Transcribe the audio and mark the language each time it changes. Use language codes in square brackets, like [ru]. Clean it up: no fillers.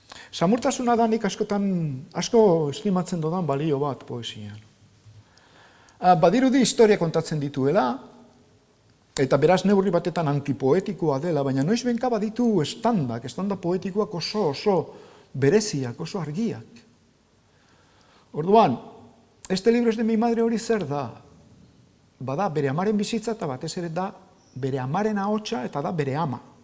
[eu] Samurtasuna da nik asko estimatzen dudan balio bat poesian. Badirudi historia kontatzen dituela, eta beraz neurri batetan antipoetikoa dela, baina noizbenka baditu estanda poetikoak oso bereziak, oso argiak. Orduan, [es] este libro es de mi madre [eu] hori zer da? Bada bere amaren bizitza eta batez ere da bere amaren ahotsa eta da bere ama.